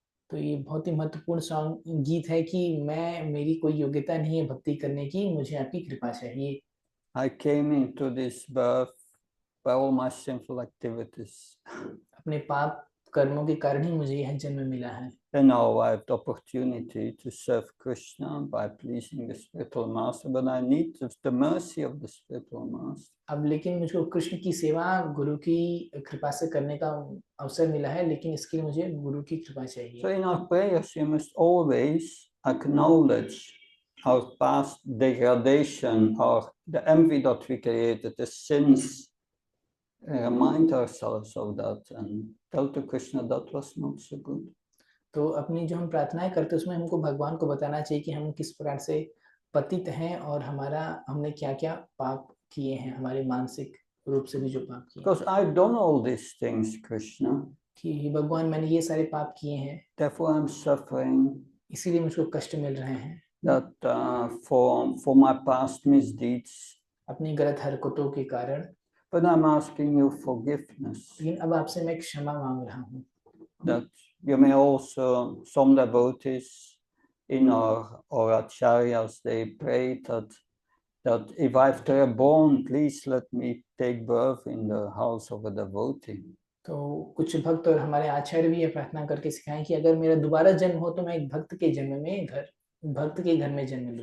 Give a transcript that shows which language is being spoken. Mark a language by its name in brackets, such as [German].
[Hindi] तो ये बहुत ही महत्वपूर्ण सॉन्ग गीत है कि मेरी कोई योग्यता नहीं है भक्ति करने की, मुझे आपकी कृपा चाहिए. [English] I came into this birth by all my sinful activities. [Hindi] अपने पाप कर्मों के कारण ही मुझे यह जन्म मिला है. [English] And now I have the opportunity to serve Krishna by pleasing the spiritual master, but I need the mercy of the spiritual master. [Hindi] अब लेकिन मुझको कृष्ण की सेवा गुरु की कृपा से करने का अवसर मिला है, लेकिन इसके लिए मुझे गुरु की कृपा चाहिए. [English] So in our prayers, you must always acknowledge our past degradation or the envy that we created, the sins. Remind ourselves of that and tell to Krishna that was not so good. [Hindi] तो अपनी जो हम प्रार्थनाएं करते हैं उसमें हमको भगवान को बताना चाहिए कि हम किस प्रकार से पतित हैं और हमने क्या-क्या पाप किए हैं, हमारे मानसिक रूप से भी जो पाप किए. [English] Because I've done all these things, Krishna. [Hindi] कि भगवान मैंने ये सारे पाप किए हैं. [English] Therefore I'm suffering. [Hindi] इसीलिए मुझको कष्ट मिल रहे हैं. [English] That for my past misdeeds. [Hindi] अपनी गलत हरकतों के कारण. [English] But I'm asking you forgiveness. [Hindi] लेकिन अब आपसे मैं क्षमा मांग रहा हूँ. [English] That you may also, some devotees in our acharyas, they pray that if I've reborn, please let me take birth in the house of a devotee. [Hindi] तो कुछ भक्त और हमारे आचार्य भी ये प्रार्थना करके सिखाएं कि अगर मेरा दोबारा जन्म हो तो मैं एक भक्त के घर में जन्म लूं.